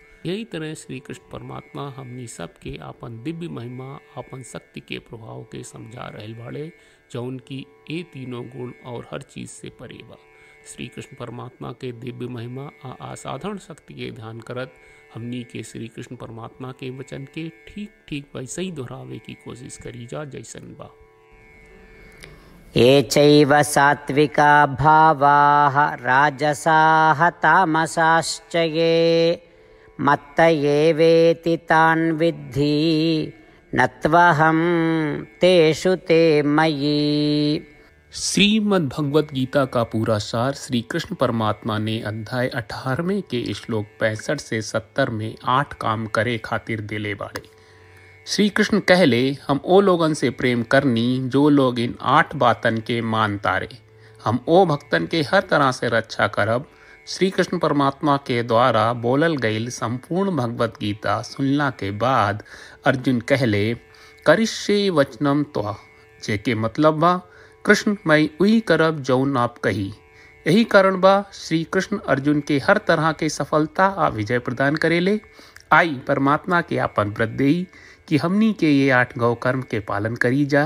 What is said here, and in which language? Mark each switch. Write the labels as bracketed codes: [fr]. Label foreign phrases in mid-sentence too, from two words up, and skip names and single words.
[bho] यही तरह श्री कृष्ण परमात्मा हमनी सब के आपन दिव्य महिमा आपन शक्ति के प्रभाव के समझा रहल बाड़े, जौन की ए तीनों गुण और हर चीज से परे बा। श्री कृष्ण परमात्मा के दिव्य महिमा आ असाधारण शक्ति के ध्यान करत हमनी के श्री कृष्ण परमात्मा के वचन के ठीक ठीक वैसे ही दोहरावे की कोशिश करी जा जैसन बा। [sa] ये चैव सात्विका भावाः राजसाः तामसाश्च ये मत्त एवेति तान् विद्धि नत्वहं तेषु ते मयि। [bho] श्रीमद् भगवत गीता का पूरा सार श्री कृष्ण परमात्मा ने अध्याय 18 के श्लोक 65 से 70 में 8 काम करे खातिर दिले बाड़े। श्री कृष्ण कहले हम ओ लोगन से प्रेम करनी जो लोग इन 8 बातन के मान तारे। हम ओ भक्तन के हर तरह से रक्षा करब। श्री कृष्ण परमात्मा के द्वारा बोलल गईल संपूर्ण भगवत गीता सुनला के बाद अर्जुन कहले [sa] करिष्ये वचनम त्वा, [bho] जेके मतलब बा कृष्ण मैं वही करब जौन आप कही। यही कारण बा श्री कृष्ण अर्जुन के हर तरह के सफलता आ विजय प्रदान करेले। आई परमात्मा के आपन व्रत देई कि हमनी के ये 8 गौ कर्म के पालन करी जा।